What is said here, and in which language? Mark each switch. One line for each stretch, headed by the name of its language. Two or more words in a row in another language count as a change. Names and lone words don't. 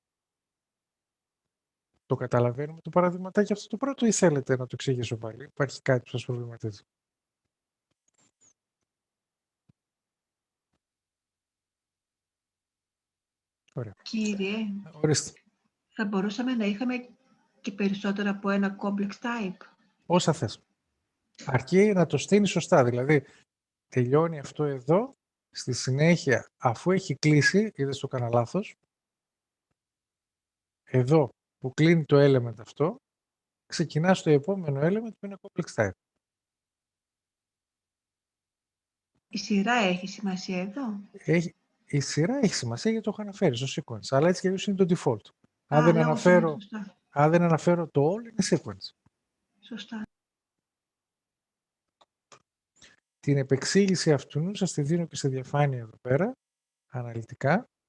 Greek: Το καταλαβαίνουμε το παραδειγματάκι αυτό το πρώτο ή θέλετε να το εξηγήσω πάλι? Υπάρχει κάτι που σας προβληματίζει? Ωραία. Κύριε, Ορίστε. θα μπορούσαμε να είχαμε και περισσότερα από ένα
English: complex type.
Greek: Όσα θες. Αρκεί να το στείνει σωστά. Δηλαδή, τελειώνει αυτό εδώ, στη συνέχεια, αφού έχει κλείσει, είδες το κάνα λάθος, εδώ που κλείνει το element αυτό, ξεκινά στο επόμενο element που είναι
English: complex type.
Greek: Η σειρά έχει σημασία εδώ. Η σειρά έχει σημασία γιατί το έχω αναφέρει στο sequence, αλλά έτσι και αλλιώς είναι το default. Σωστά. Αν δεν αναφέρω το all, είναι sequence. Σωστά. Την επεξήγηση αυτού σας τη δίνω και στη διαφάνεια εδώ πέρα, αναλυτικά.